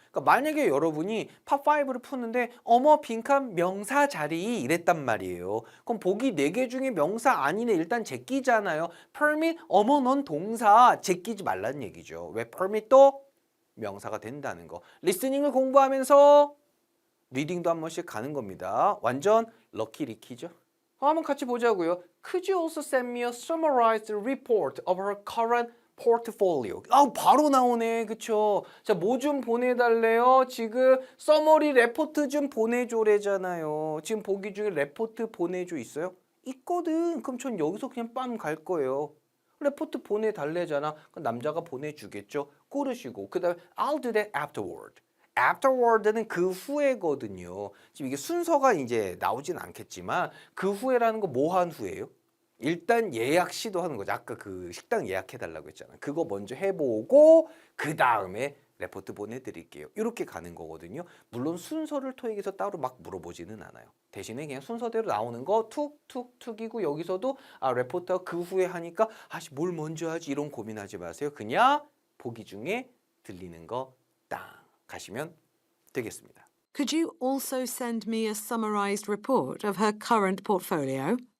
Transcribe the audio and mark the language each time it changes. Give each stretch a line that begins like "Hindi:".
Korean: 그러니까 만약에 여러분이 팝5를 푸는데 어머 빈칸 명사 자리 이랬단 말이에요. 그럼 보기 4개 중에 명사 아니네. 일단 제끼잖아요. permit 어머 넌 동사 제끼지 말라는 얘기죠. 왜 permit도 명사가 된다는 거. 리스닝을 공부하면서 리딩도 한 번씩 가는 겁니다. 완전 럭키 리키죠. 한번 같이 보자고요.
English: Could you also send me a summarized report of her current portfolio?
Korean: 바로 나오네. 그쵸? 자, 뭐 좀 보내달래요? 지금 서머리 레포트 좀 보내줘래잖아요. 지금 보기 중에 레포트 보내줘 있어요? 있거든. 그럼 전 여기서 그냥 빰 갈 거예요. 레포트 보내달래잖아. 그럼 남자가 보내주겠죠. 꾸르시고 그 다음에
English: I'll do that afterward.
Korean: afterward는 그 후에거든요. 지금 이게 순서가 이제 나오진 않겠지만 그 후에라는 거 뭐 한 후에요? 일단 예약 시도하는 거죠. 아까 그 식당 예약해달라고 했잖아. 그거 먼저 해보고 그 다음에 레포트 보내드릴게요. 이렇게 가는 거거든요. 물론 순서를 토익에서 따로 막 물어보지는 않아요. 대신에 그냥 순서대로 나오는 거 툭툭툭이고 여기서도 레포트가 그 후에 하니까 뭘 먼저 하지 이런 고민하지 마세요. 그냥 보기 중에 들리는 거 딱 가시면 되겠습니다.
English: Could you also send me a summarized report of her current portfolio?